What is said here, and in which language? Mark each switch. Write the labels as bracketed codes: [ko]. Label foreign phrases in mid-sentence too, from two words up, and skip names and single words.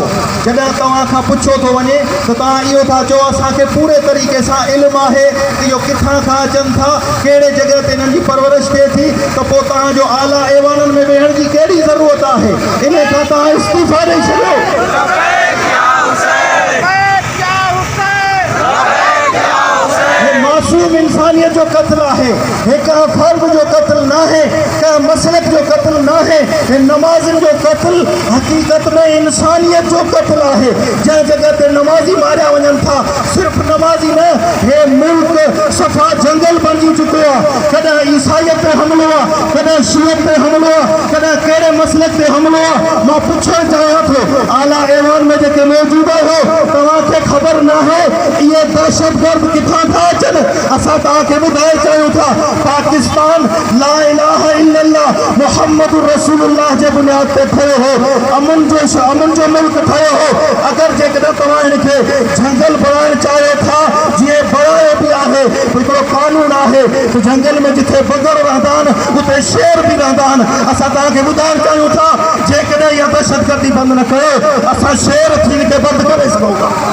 [sd] जॾहिं तव्हां खां पुछो थो वञे त तव्हां इहो था चओ असांखे पूरे तरीक़े सां इल्मु आहे त इहो किथां खां अचनि था, कहिड़े जॻह ते इन्हनि जी परवरिश थिए थी, त पोइ तव्हांजो आला ऐवाननि में वेहण जी कहिड़ी ज़रूरत आहे? इन खां तव्हां इस्तीफ़ा ॾेई छॾियो। मासूम इंसानियत जो कत्ल है, का फर्द जो कत्ल ना है, का मसलक जो कत्ल ना है, नमाज़िन जो कत्ल हकीकत में इंसानियत जो कत्ल है। जै जगह ते नमाजी मारिया वञनि था, सिर्फ नमाजी न, हे मुल्क सफ़ा जंगल बणिजी चुको आहे। कॾहिं ईसाईयत ते हमलो आहे, कॾहिं शियत ते हमलो आहे, कॾहिं कहिड़े मसलक ते हमलो आहे। मां पुछणु चाहियां थो आला ऐवान में जेके मौजूद हो, तव्हांखे ख़बर न आहे इहे दहशतगर्द किथां था अचनि? असां तव्हांखे ॿुधाए चाहियूं था पाकिस्तान [ar] لا إله إلا الله محمد رسول الله [sd] जे बुनियाद ते ठहियो हो, अमन जो मुल्क ठहियो हो। अगरि जेकॾहिं तव्हां हिनखे जंगल बणाइण चाहियो था, जीअं बणायो बि आहे, हिकिड़ो कानून आहे त जंगल में जिथे बगर रहंदा आहिनि उते शेर बि रहंदा आहिनि। असां तव्हांखे ॿुधाइण चाहियूं था जेकॾहिं इहा दहशतगर्दी बंदि न कयो, असां शेर थी हिनखे बंदि करे सघूं था।